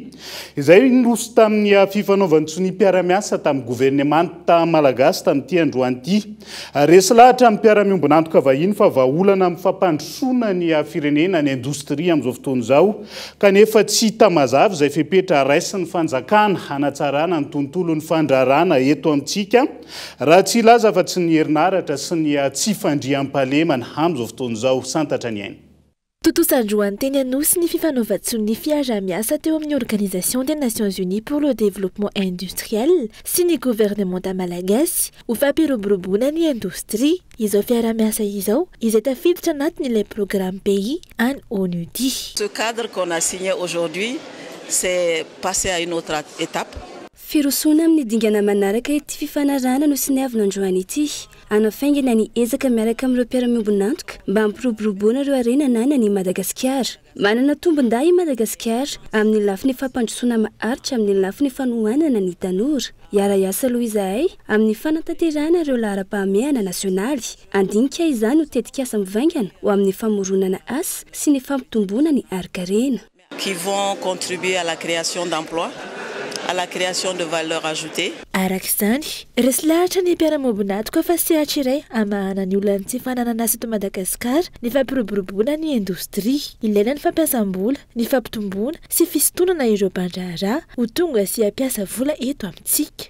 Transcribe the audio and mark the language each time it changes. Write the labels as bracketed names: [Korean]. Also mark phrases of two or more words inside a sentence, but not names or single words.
[Malagasy] izay noso tamin'ny fifanaovantsony mpiaramiasa tamin'ny gouvernemanta malagasy tamin'ity androany ity resy lahatra amin'ny mpiaramiombonantoka vahiny fa vahaolana amin'ny fampandrosoana ny firenena ny indostria amin'izao fotoana izao kanefa tsy tamazavy izay fepetra raisy ny fanjakana hanatsarana ny tontolo ny fandrarana eto amintsika raha tsy ilaza fa tsy ny herinaratra sy ny tsy fandriam-pahalemana amin'izao fotoana izao santatra ny aina. Tontosandroany teny anosy ny fifanaovantsony fiara-miasa teo amin'ny Organisation des Nations Unies pour le Développement Industriel sy ny gouvernementa malagasy ho fampiroboroboana ny indostria izao fiara-miasa izao izay tafiditra anatin'ilay [French] programme pays [Malagasy] en ONUDI. [French] Ce cadre qu'on a signé aujourd'hui, c'est passer à une autre étape. [Malagasy] Firosoana amin'ny dingana manaraka ity fifanarana no siniavina androany ity anafaingana ny ezaka miaraka amin'ireo mpiara-miombonantoka mba hampiroboroboana ireo arenana ny Madagasikara. Manana tombon-dahy i Madagasikara amin'ny lafiny fampandrosoana maharitra amin'ny lafiny fanohanana ny tanora. Iara-iasa aloha izahay amin'ny fanatanterahana ireo laharam-pahamehana nasionaly. Andinika izany ho tetikasa mivaingana ho amin'ny famoronana asa sy ny fampitomboana ny arkarena. [French] Qui vont contribuer à la création d'emplois, à la création de valeur ajoutée. [Malagasy] Arak'izany, resy lahatra ny mpiara-miombonantoka fa sehatra iray amahana ny olona tsy fananana asa eto Madagasikara ny fampiroboroboana ny indostria, ilaina ny fampiasam-bola, ny fampitomboana sy fisintonana ireo mpandraharaha ho tonga sy hampiasa vola eto amintsika.